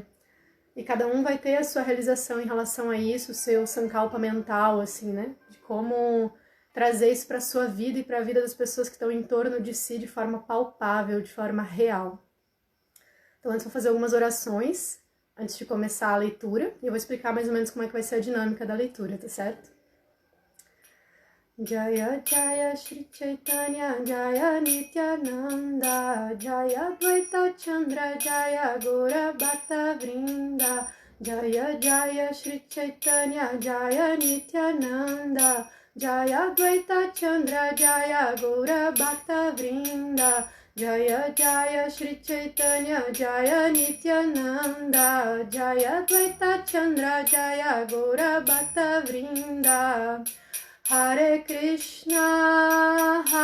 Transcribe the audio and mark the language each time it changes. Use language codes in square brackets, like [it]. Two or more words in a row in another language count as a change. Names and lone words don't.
[pt] E cada um vai ter a sua realização em relação a isso, o seu sankalpa mental, assim, né? De como trazer isso para a sua vida e para a vida das pessoas que estão em torno de si de forma palpável, de forma real. Então, antes eu vou fazer algumas orações, antes de começar a leitura, e eu vou explicar mais ou menos como é que vai ser a dinâmica da leitura, tá certo? [bn] জয় জয় শ্রী চৈতন্য জয় নিত্যানন্দ জয় দ্বৈত চন্দ্র জয় গৌর ভক্ত বৃন্দ জয় জয় শ্রী চৈতন্য জয় নিত্যানন্দ জয় দ্বৈত চন্দ্র জয় গৌর ভক্ত বৃন্দ জয় জয় শ্রী চৈতন্য জয় নিত্যানন্দ জয় দ্বৈত চন্দ্র জয় গৌর ভক্ত বৃন্দ হরে কৃষ্ণ,